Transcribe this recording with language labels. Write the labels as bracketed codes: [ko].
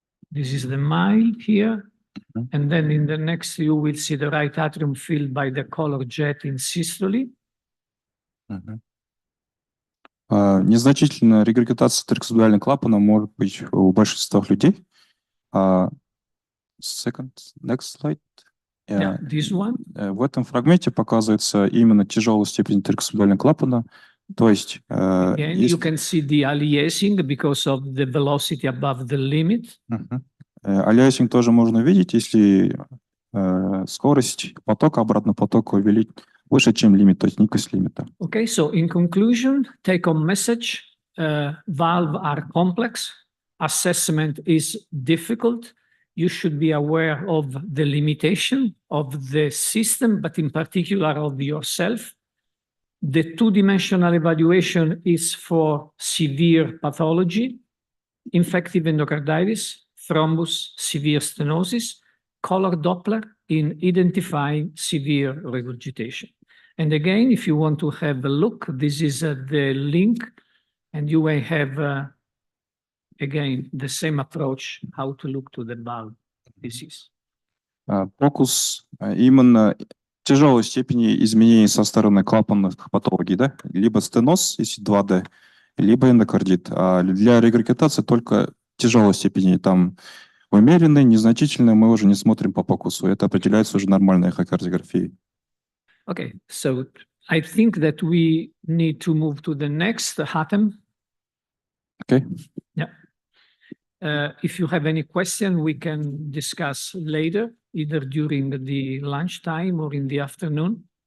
[en] This is the mild here. And then in the next, you will see the right atrium filled by the color jet in systole. [ru] Незначительная регургитация трикуспидального клапана может быть у большинства людей. [en] Next slide. Yeah, this one. [ru] В этом фрагменте показывается именно тяжелая степень трикуспидального клапана. То есть, [en] Again, you can see the aliasing because of the velocity above the limit. [ru] Алиасинг тоже можно видеть, если скорость потока, обратного потока увеличить выше, чем лимит, то есть никакого лимита. [en] Okay, so in conclusion, take-home message, valves are complex, assessment is difficult. You should be aware of the limitation of the system, but in particular of yourself. The two-dimensional evaluation is for severe pathology, infective endocarditis, thrombus, severe stenosis, color Doppler in identifying severe regurgitation. And again, if you want to have a look, this is the link, and you may have, again, the same approach, how to look to the valve disease. [ru] POCUS именно тяжелой степени изменений со стороны клапанных патологий, да? Либо стеноз, если 2D, либо эндокардит. А для регургитации только тяжелой степени. Там умеренные, незначительные мы уже не смотрим по POCUS. Это определяется уже нормальной эхокардиографией. [en] Okay, so I think that we need to move to the next item. Okay. Yeah. If you have any question, we can discuss later, either during the lunchtime or in the afternoon.